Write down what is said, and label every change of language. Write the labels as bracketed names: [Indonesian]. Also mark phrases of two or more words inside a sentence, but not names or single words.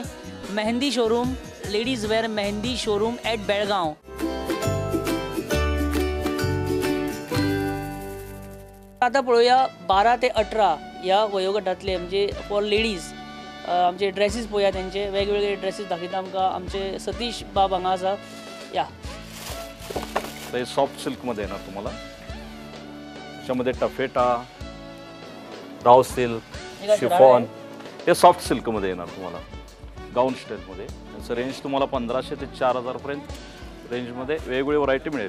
[English] Mehandi showroom, ladies wear Mehandi showroom at Belgaum. [Konkani] आता पळोवया 12 ते 18 ह्या वयोगटांतले, म्हणजे [English] for ladies [Konkani] आमचे ड्रेसीस पळोवया. तेंचे वेगवेगळे ड्रेसीस दाखयता आमकां आमचे सतीश बाब हांगा आसा. [Marathi] या ते सॉफ्ट सिल्कमध्ये येणार तुम्हाला. त्याच्यामध्ये टफेटा, राव सिल्क, शिफॉन, हे सॉफ्ट सिल्कमध्ये येणार तुम्हाला, गाऊन स्टाईलमध्ये. त्याचं रेंज तुम्हाला 1500 ते 4000 पर्यंत रेंजमध्ये वेगवेगळी व्हरायटी मिळेल.